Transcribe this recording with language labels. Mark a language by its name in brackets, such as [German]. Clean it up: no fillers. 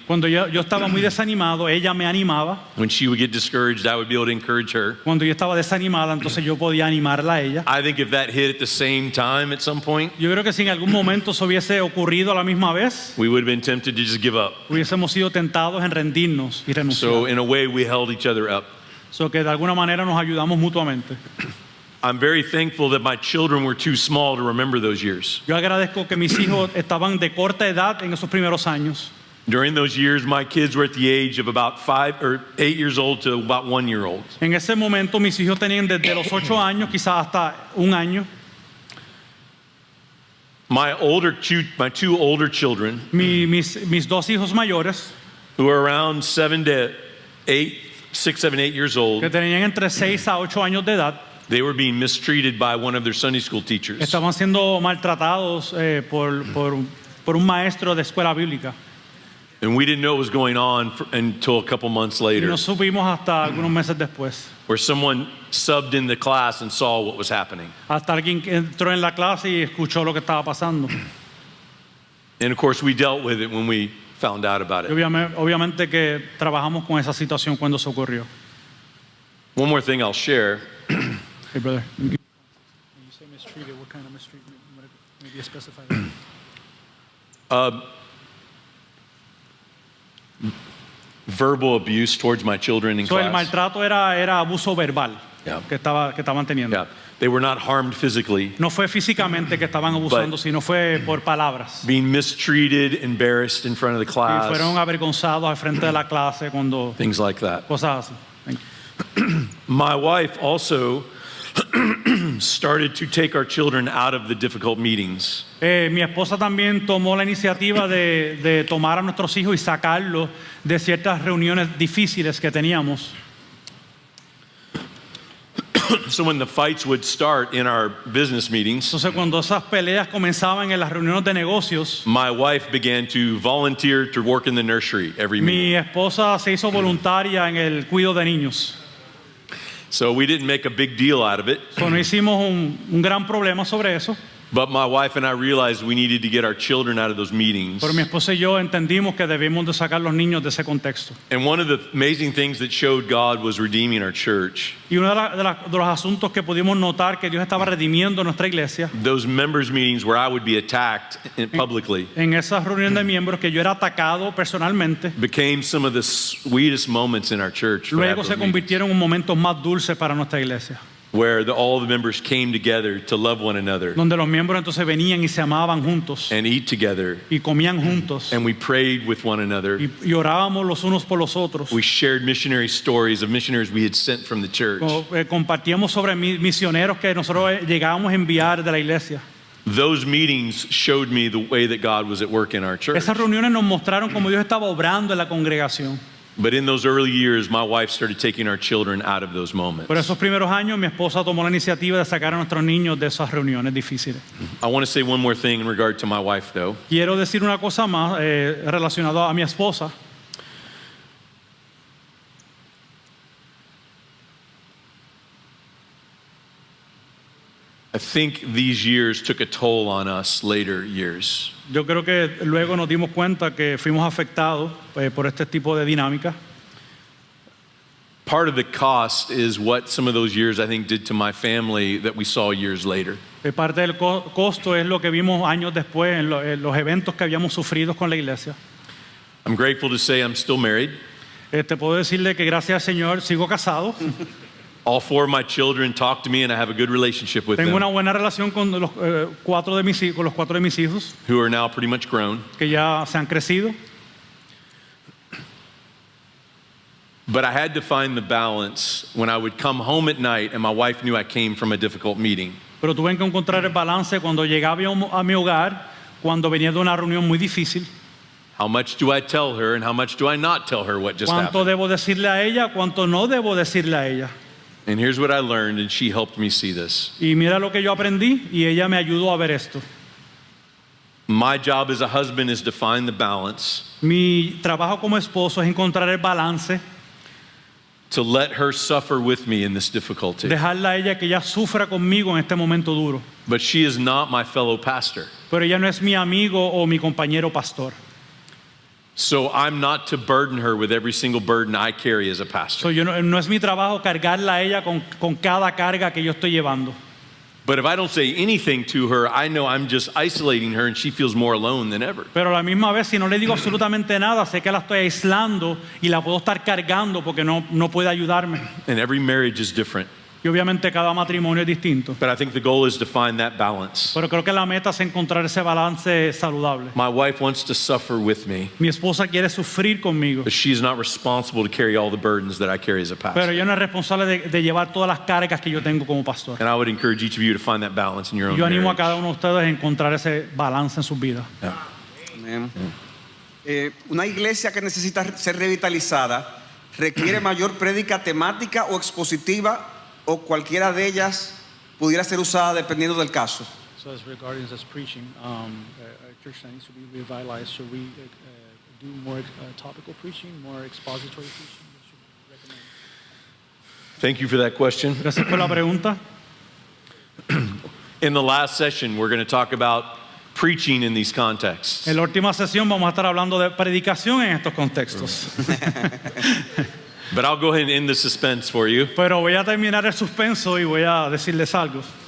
[Spanish] Cuando yo estaba muy desanimado, ella me animaba. [English] When she would get discouraged, I would be able to encourage her. [Spanish] Cuando yo estaba desanimada, entonces yo podía animarla a ella. [English] I think if that hit at the same time at some point, [Spanish] Yo creo que si en algún momento eso hubiese ocurrido a la misma vez, [English] we would have been tempted to just give up. [Spanish] hubiésemos sido tentados en rendirnos y [English] So [Spanish] renunciar. [English] in a way, we held each other up. [Spanish] So que de alguna manera nos ayudamos mutuamente. [English] I'm very thankful that my children were too small to remember those years. [Spanish] Yo agradezco que mis hijos estaban de corta edad en esos primeros años. [English] During those years, my kids were at the age of about 5 or 8 years old to about 1 year old. [Spanish] En ese momento mis hijos tenían desde los 8 años, quizás hasta 1 año. [English] My two older children, [Spanish] Mis 2 hijos mayores, [English] who were around 6, 7, 8 years old, [Spanish] que tenían entre 6 a 8 años de edad, [English] they were being mistreated by one of their Sunday school teachers. [Spanish] estaban siendo maltratados por un maestro de escuela bíblica. [English] And we didn't know what was going on until a couple months [Spanish] Y [English] later, [Spanish] no supimos hasta algunos meses después. [English] where someone subbed in the class and saw what was happening. [Spanish] Hasta alguien que entró en la clase y escuchó lo que estaba pasando. [English] And of course, we dealt with it when we found out about [Spanish] Y [English] it. [Spanish] obviamente que trabajamos con esa situación cuando se ocurrió. [English] One more thing I'll share. Hey, brother. When you say mistreated, what kind of mistreatment? Maybe specify that. Verbal abuse towards my children in [Spanish] So, el [English] class. [Spanish] maltrato era abuso verbal [English] Yeah. [Spanish] que estaban teniendo. [English] Yeah, they were not harmed physically. [Spanish] No fue físicamente que estaban abusando, sino fue por palabras. [English] Being mistreated, embarrassed in front of the [Spanish] Y fueron [English] class, [Spanish] avergonzados al frente de la clase cuando [English] things like that. [Spanish] cosas así. [English] Thank you. My wife also started to take our children out of the difficult meetings. [Spanish] Mi esposa también tomó la iniciativa de tomar a nuestros hijos y sacarlos de ciertas reuniones difíciles que teníamos. [English] So when the fights would start in our business meetings, [Spanish] Entonces, cuando esas peleas comenzaban en las reuniones de negocios, [English] my wife began to volunteer to work in the nursery every [Spanish] mi [English] meeting. [Spanish] esposa se hizo voluntaria en el cuidado de niños. [English] So we didn't make a big deal out of it, [Spanish] So, no hicimos un gran problema sobre eso, [English] But my wife and I realized we needed to get our children out of those meetings. [Spanish] Pero mi esposa y yo entendimos que debíamos de sacar los niños de ese contexto. [English] And one of the amazing things that showed God was redeeming our church. [Spanish] Y uno de los asuntos que pudimos notar que Dios estaba redimiendo nuestra iglesia, [English] Those members meetings where I would be attacked publicly [Spanish] en esas reuniones de miembros que yo era atacado personalmente, [English] became some of the sweetest moments in our church. for [Spanish] luego [English] those [Spanish] se [English] meetings, [Spanish] convirtieron en momentos más dulces para nuestra iglesia, [English] where all the members came together to love one another [Spanish] donde los miembros entonces venían y se amaban juntos [English] and eat together. [Spanish] y comían juntos [English] And we prayed with one another. [Spanish] y orábamos los unos por los otros. [English] We shared missionary stories of missionaries we had sent from the church. [Spanish] Compartíamos sobre misioneros que nosotros llegábamos a enviar de la iglesia. [English] Those meetings showed me the way that God was at work in our church. [Spanish] Esas reuniones nos mostraron cómo Dios estaba obrando en la congregación. [English] But in those early years, my wife started taking our children out of those moments. [Spanish] Por esos primeros años mi esposa tomó la iniciativa de sacar a nuestros niños de esas reuniones difíciles. [English] I want to say one more thing in regard to my wife, though. [Spanish] Quiero decir una cosa más relacionada a mi esposa. [English] I think these years took a toll on us later years. [Spanish] Yo creo que luego nos dimos cuenta que fuimos afectados por este tipo de dinámica. [English] Part of the cost is what some of those years I think did to my family that we saw years later. [Spanish] Parte del costo es lo que vimos años después en los eventos que habíamos sufrido con la iglesia. [English] I'm grateful to say I'm still married. [Spanish] Puedo decirle que gracias al Señor sigo casado. [English] All 4 of my children talk to me and I have a good relationship with [Spanish] Tengo una [English] them, [Spanish] buena relación con los 4 de mis hijos [English] who are now pretty much grown. [Spanish] que ya se han crecido. [English] But I had to find the balance when I would come home at night and my wife knew I came from a difficult meeting. [Spanish] Pero tuve que encontrar el balance cuando llegaba a mi hogar, cuando venía de una reunión muy difícil. [English] How much do I tell her and how much do I not tell her what just [Spanish] ¿Cuánto [English] happened? [Spanish] debo decirle a ella? ¿Cuánto no debo decirle a ella? [English] And here's what I learned, and she helped me see this. [Spanish] Y mira lo que yo aprendí y ella me ayudó a ver esto. [English] My job as a husband is to find the balance, [Spanish] Mi trabajo como esposo es encontrar el balance, [English] to let her suffer with me in this difficulty. [Spanish] dejarla a ella que ella sufra conmigo en este momento duro. [English] But she is not my fellow pastor. [Spanish] Pero ella no es mi amigo o mi compañero pastor. [English] So I'm not to burden her with every single burden I carry as a pastor. [Spanish] No es mi trabajo cargarla a ella con cada carga que yo estoy llevando. [English] But if I don't say anything to her, I know I'm just isolating her and she feels more alone than ever. [Spanish] Pero a la misma vez, si no le digo absolutamente nada, sé que la estoy aislando y la puedo estar cargando porque no puede ayudarme. [English] And every marriage is different. [Spanish] Y obviamente cada matrimonio es distinto. [English] But I think the goal is to find that balance. [Spanish] Pero creo que la meta es encontrar ese balance saludable. [English] My wife wants to suffer with me, [Spanish] Mi esposa quiere sufrir conmigo, [English] but she's not responsible to carry all the burdens that I carry as a [Spanish] pero [English] pastor. [Spanish] ella no es responsable de llevar todas las cargas que yo tengo como pastor. [English] And I would encourage each of you to find that balance in your own [Spanish] Yo animo a [English] marriage. [Spanish] cada uno de ustedes a encontrar ese balance en sus vidas. Amén. Una iglesia que necesita ser revitalizada requiere mayor prédica temática o expositiva, o cualquiera de ellas pudiera ser usada dependiendo del caso. [English] So as regarding this preaching, a church that needs to be revitalized, should we do more topical preaching, more expository preaching? What should we recommend? Thank you for that question. [Spanish] Gracias por la pregunta. [English] In the last session, we're going to talk about preaching in these contexts. [Spanish] En la última sesión vamos a estar hablando de predicación en estos contextos. [English] But I'll go ahead and end the suspense for you. [Spanish] Pero voy a terminar el suspenso y voy a decirles algo.